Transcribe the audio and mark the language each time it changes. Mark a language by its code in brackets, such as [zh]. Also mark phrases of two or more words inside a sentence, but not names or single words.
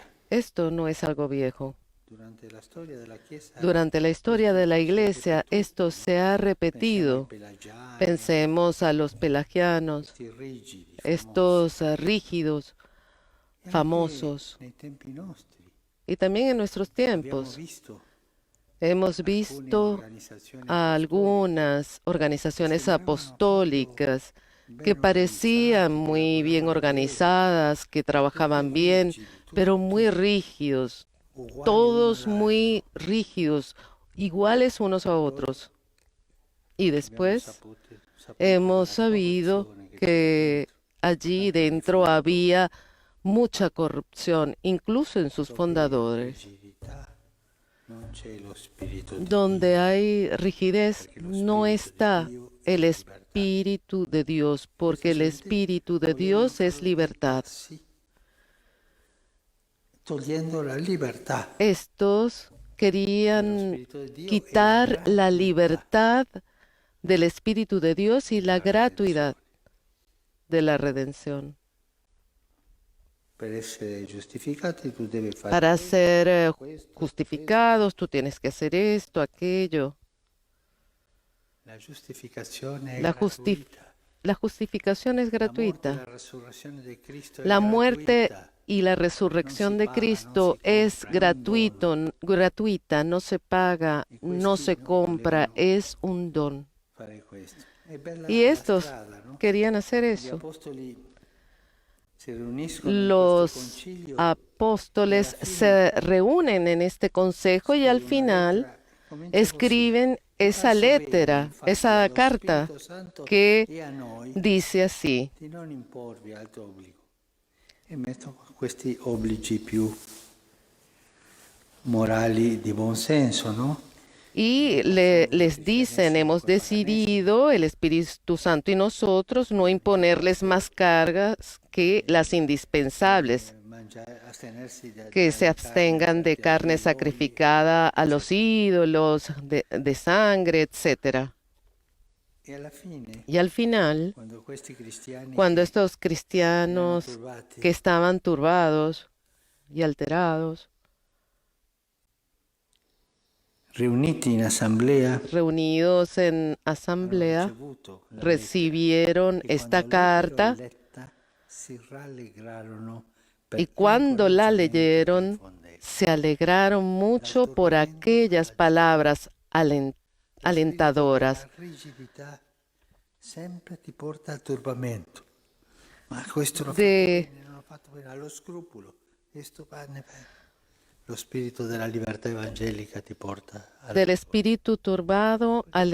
[es] Esto no es algo viejo. [it] Durante la storia della Chiesa [es] Durante la historia [it] questo [es] de la [it] si è [es] Iglesia, [it] ripetuto, [es] esto no? se ha [it] Pensiamo ai [es] repetido. [it] pelagiani, [es] Pensemos a los pelagianos, [it] questi rigidi, famosi. [es] estos rígidos, [it] E anche [es] famosos. [it] nei tempi nostri [es] Y también en nuestros [it] abbiamo [es] tiempos [it] visto [es] hemos [it] alcune [es] visto [it] organizzazioni [es] a [it] apostoliche [es] algunas [it] che [es] organizaciones [it] sembravano proprio [es] apostólicas que [it] ben [es] parecían [it] organizzate, che [es] muy bien [it] lavoravano bene, [es] organizadas, que trabajaban [it] tutti [es] bien, [it] rigidi, [es] pero [it] tutti [es] muy rígidos, [it] uguali [es] todos [it] l'uno [es] muy [it] all'altro. [es] rígidos, iguales unos a otros. Y [it] Abbiamo [es] después [it] saputo [es] hemos [it] della [es] sabido [it] corruzione che c'era [es] que [it] dentro, [es] allí [it] anche nei [es] dentro [it] fondatori. [es] había mucha corrupción, incluso en sus [it] Dove [es] fundadores. [it] rigidità non c'è lo spirito di [es] Donde [it] Dio, [es] hay rigidez [it] perché lo [es] no [it] spirito di [es] está [it] Dio è [es] el [it] la libertà. [es] Espíritu de Dios, porque el [it] Questa gente [es] Espíritu de [it] volevano [es] Dios es [it] fare dei [es] libertad. [it] passi togliendo la libertà. [es] Estos [it] Lo [es] querían [it] spirito di Dio è [es] quitar la [it] gratuità [es] libertad del Espíritu de Dios y la [it] della [es] gratuidad [it] redenzione. [es] de la redención. [it] Per essere giustificati tu devi fare [es] Para ser [it] questo. [es] justificados, tú tienes que hacer esto, aquello. [it] La giustificazione è [es] La, [it] gratuita. [es] la justificación es [it] La morte e [es] gratuita. [it] la resurrezione di Cristo è [es] La muerte [it] gratuita. [es] y la resurrección de Cristo es gratuita, no se paga, no se compra, es un don. [it] Fare questo. È bella [es] Y [it] la [es] estos [it] strada, no? [es] querían hacer [it] Gli [es] eso. [it] apostoli si riuniscono in questo [es] Los [it] concilio [es] apóstoles y a la fin se reúnen en este consejo y al [it] scrivono una [es] final [it] lettera, comincia [es] escriben [it] così. [es] esa [it] Faccio bene, lettera, infatti, [es] esa [it] allo [es] carta [it] Spirito Santo [es] que [it] e a noi [es] dice así. [it] di non imporvi altro obbligo. E metto questi obblighi più morali di buon senso, no? [es] Y les dicen, hemos decidido, el Espíritu Santo y nosotros, no imponerles más cargas que las indispensables, [it] Astenersi [es] que se abstengan de carne sacrificada a los ídolos, de sangre, etc. [it] E alla fine, [es] Y al final, [it] quando questi cristiani [es] cuando [it] che [es] estos [it] erano [es] cristianos [it] turbati [es] que estaban turbados y alterados, [it] riuniti in assemblea, [es] reunidos en [it] hanno [es] asamblea, [it] ricevuto la [es] recibieron [it] lettera, e [es] esta [it] quando l'ebbero [es] carta [it] letta, si rallegrarono [es] y [it] per [es] cuando la [it] l'incoraggiamento che [es] leyeron [it] infondeva. [es] se alegraron mucho por aquellas palabras [it] Lo spirito [es] alentadoras. [it] della rigidità sempre ti porta al turbamento. Ma questo l'ho fatto [es] De- [it] bene, non l'ho fatto bene, allo scrupolo. Questo va bene. Lo spirito della libertà evangelica ti porta al [es] Del espíritu turbado al